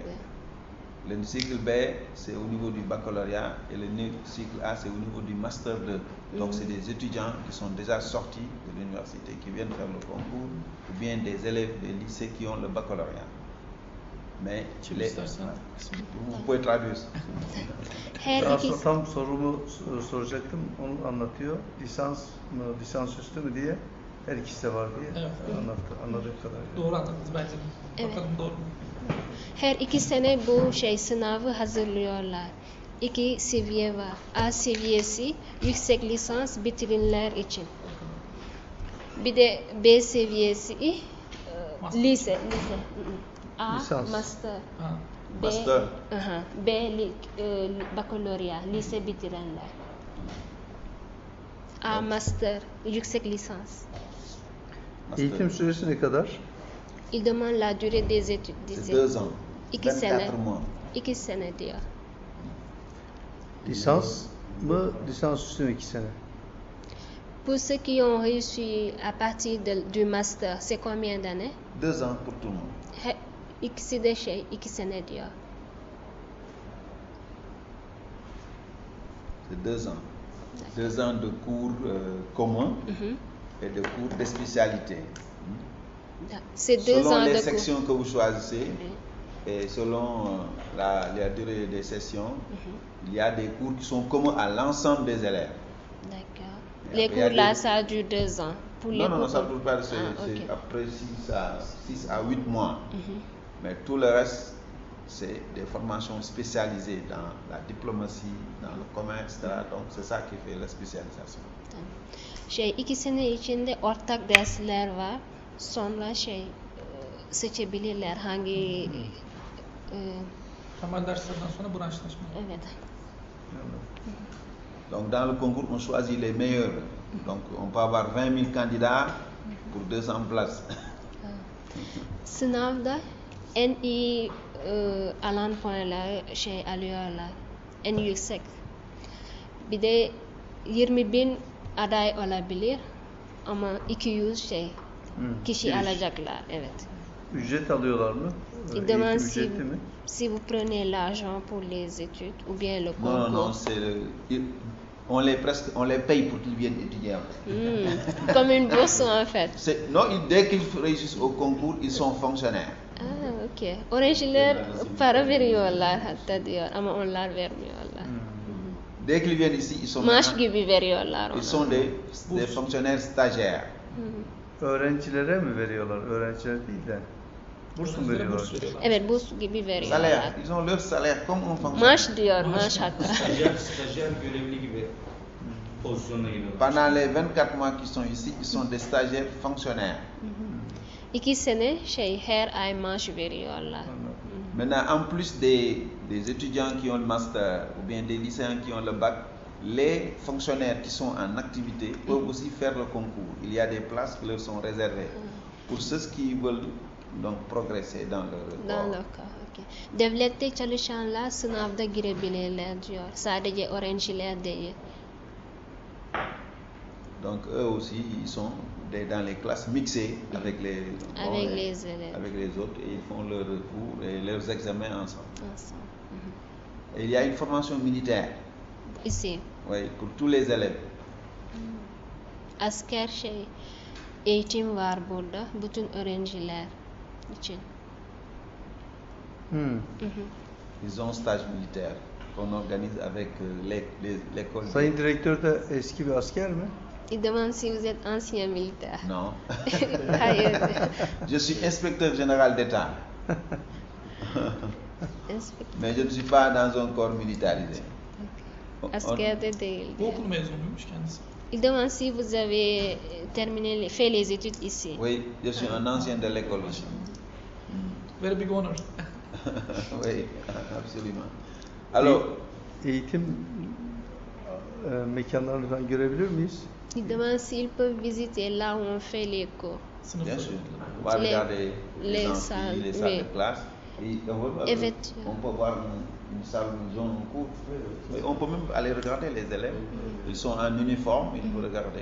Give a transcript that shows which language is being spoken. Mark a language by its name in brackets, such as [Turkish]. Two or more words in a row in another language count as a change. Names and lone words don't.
[French] Le cycle B, c'est au niveau du baccalauréat et le cycle A, c'est au niveau du master 2. Donc, c'est des étudiants qui sont déjà sortis de l'université, qui viennent faire le concours, ou bien des élèves des lycées qui ont le baccalauréat. Mais vous pouvez traduire. [Turkish] Aslında tam sorumu soracaktım, onu anlatıyor. Lisans mı, lisansüstü mü diye. Her ikisi de var diye Evet. anladığım kadarıyla. Doğru anladınız bence. Evet. Bakalım doğru mu? Her 2 sene bu sınavı hazırlıyorlar. 2 seviye var. A seviyesi yüksek lisans bitirenler için. Bir de B seviyesi [French] Master. [Turkish] lise. A Lisans. master. Ha. B, [French] Master. [Turkish] B bakalorya, lise bitirenler. A master, yüksek lisans. [French] Master. [Turkish] Eğitim süresi ne kadar? [French] Il demande la durée des études. C'est 2 ans. [Turkish] 2 [French] 24 [Turkish] sene. [French] mois. [Turkish] 2 sene diyor. Lisans mı? Lisans üstü 2 sene. [French] Pour ceux qui ont réussi à partir du master, c'est combien d'années? 2 ans pour tout le monde. [Turkish] İkisi de 2 sene diyor. [French] C'est 2 ans. 2 ans de cours communs et de cours de spécialité. C'est 2 Selon ans les de sections que vous choisissez et selon la durée des sessions, il y a des cours qui sont communs à l'ensemble des élèves. D'accord. Et Les après, il y a cours là, des- ça dure 2 ans. Pour les Non, cours ça ne dure pas, c'est ok. après 6 à 8 mois. Mais tout le reste, c'est des formations spécialisées dans la diplomatie, dans le commerce, etc. Donc c'est ça qui fait la spécialisation. [Turkish] 2 sene içinde ortak dersler var. Sonra seçebilirler hangi Temel derslerden sonra branşlaşma. evet. [French] Donc dans le concours, on choisit les meilleurs. Donc on peut avoir 20 000 candidats pour 200 places. [Turkish] Sınavda en iyi alan puanları alıyorlar. En yüksek. Bir de 20.000 aday olabilir ama 200 kişi Giriş. alacaklar. Evet. Ücret alıyorlar mı? [French] Il demande [Turkish] Eğitim [French] si, [Turkish] ücreti mi? [French] si vous prenez l'argent pour les études ou bien le concours. Non, on les paye pour qu'ils viennent étudier. Comme une bourse en fait. Non, dès qu'ils réussissent au concours, ils sont fonctionnaires. Ok. [Turkish] Öğrenciler para veriyorlar hatta diyor ama onlar vermiyorlar. [French] Dès qu'ils viennent ici, ils sont, [Turkish] Maaş gibi veriyorlar [French] ils sont des fonctionnaires stagiaires. [Turkish] Öğrencilere mi veriyorlar? Öğrenciler değil de. Burs mu Öğrencilere veriyorlar? burs veriyorlar. Evet burs gibi veriyorlar. [French] Salaire, ils ont leur salaire comme un fonctionnaire. [Turkish] Maaş diyor, maaş hatta. Stajyer görevli gibi pozisyonuna geliyorlar. [French] Pendant les 24 mois qu'ils sont ici, ils sont des stagiaires fonctionnaires. [Turkish] 2 sene her ay maaş veriyorlar. [French] Maintenant, en plus des étudiants qui ont le master ou bien des lycéens qui ont le bac, les fonctionnaires qui sont en activité peuvent aussi faire le concours. Il y a des places qui leur sont réservées pour ceux qui veulent donc progresser dans leur corps. Okay. [Turkish] Devlette çalışanlar sınavda girebilirler diyor. Sadece öğrenciler değil. [French] Donc eux aussi, ils sont dans les classes mixées avec les élèves. avec les autres et ils font leurs cours et leurs examens ensemble. Ensemble. Et il y a une formation militaire, Ici. oui, pour tous les élèves. [Turkish] Asker eğitim var burada bütün öğrenciler için. [French] Ils ont stage militaire qu'on organise avec l'école. [Turkish] Sayın Direktör de eski bir asker mi? [French] Il demande si vous êtes ancien militaire. Non. [Turkish] Hayır. [French] Je suis inspecteur général d'État. Mais je ne suis pas dans un corps militarisé. [Turkish] Askerde değil Bu diyor. okul mezunuymuş kendisi. [French] Il demande si vous avez fait les études ici. Oui, je suis un ancien de l'école aussi. [English] Very big honor. [French] Oui, absolument. Alors, [Turkish] Eğitim mekanlarını falan görebilir miyiz? [French] Il demande s'ils peuvent visiter là où on fait les cours. [Turkish] Sınıf [French] bien sûr, [Turkish] öğrencileri. [French] on va Les- regarder les les salles, amphis, les salles oui. de classe. Et Effectivement. on peut voir une salle où ils ont un cours. Mais on peut même aller regarder les élèves. Ils sont en uniforme, il faut regarder.